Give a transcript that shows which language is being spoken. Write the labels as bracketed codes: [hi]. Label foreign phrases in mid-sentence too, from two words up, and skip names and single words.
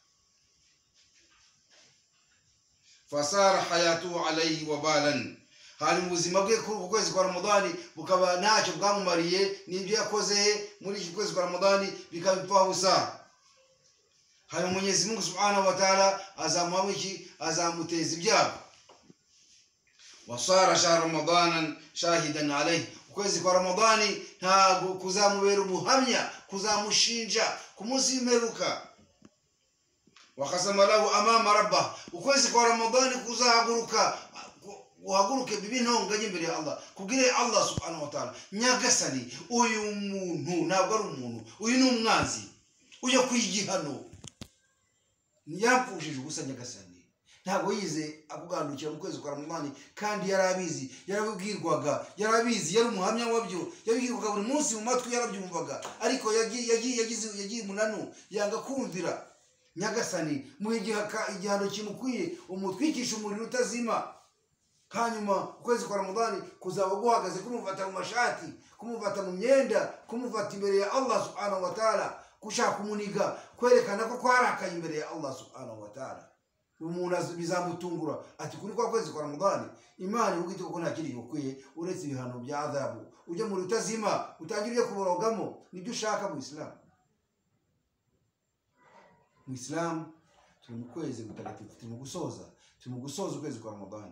[ar] فصار حياته عليه وبالا, [rw] hali mu buzima bwe kuri uku kwezi kwa Ramadani bukaba ntacyo bwamumariye, n'ibyo yakoze muri iki kwezi kwa Ramadani bikaba bipfa busa. Hari [sw] Mwenyezi Mungu [ar] سبحانه وتعالى [rw] azamuteza ibyago. [ar] وصار شهر رمضان شهيدا عليه, [rw] ukwezi kwa Ramadani ntago kuzamubera umuhamya, kuzamushinja ku munsi w'imperuka. [ar] وخاصم له أمام ربه, [rw] ukwezi kwa Ramadani kuzahaguruka, uhaguruke bibi ntonganye imbere ya Allah, kubwire [ar] الله سبحانه وتعالى, [rw] nyagasani uyu muntu ntabwo ari umuntu, uyu ni umwanzi uyo kwigihano, ntiyapfushije ubusa nyagasani. Ntabwo yize akugandukira mu kwezi kwa Ramadani, kandi yarabizi, yarabibwirwaga, yarabizi, yari umuhamya wabyo, yabibwirwaga buri munsi mu matwi, yarabyumvaga, ariko yagiye munanu, yanga kumvira. Nyagasani mu igihano kimukwiye, umutwikisha umuriro utazima. Hanyuma ukwezi kwa Ramadani kuzaba guhagaze kumufata mu mashati, kumufata mu myenda, kumufata imbere ya [ar] الله سبحانه وتعالى, [rw] kushaka umuniga, kwerekana ko kwarakaye imbere ya [ar] الله سبحانه وتعالى. [rw] Umuntu bizamutungura ati kuri kwa kwezi kwa Ramadani Imana ubwite ko nta kiri gukwiye uretse ibihano bya adhabu, ujye mu rutazima utangiriye kuborogamo. Nibyo ushaka mu Islam. Mu Islam turi mu kwezi gutagatifu, turi mu gusoza ukwezi kwa Ramadani.